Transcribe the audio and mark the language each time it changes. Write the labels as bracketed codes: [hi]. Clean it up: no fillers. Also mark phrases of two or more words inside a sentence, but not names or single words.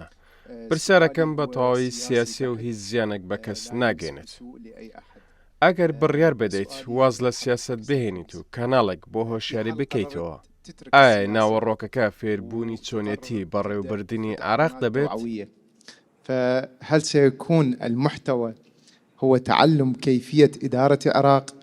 [ckb] پرسیارەکەم بە تەواوی سیاسی و هیچ زیانێک بە کەس ناگەێنێت. ئەگەر بڕیار بدەیت واز لە سیاست بهێنیت و کەناڵێک بۆ هۆشیاری بکەیتەوە، ئایا ناوەڕۆکەکە فێربوونی چۆنیەتی بەڕێوەبردننی عراق دەبێت؟ [ar] فهل سيكون المحتوى هو تعلم كيفية إدارة العراق؟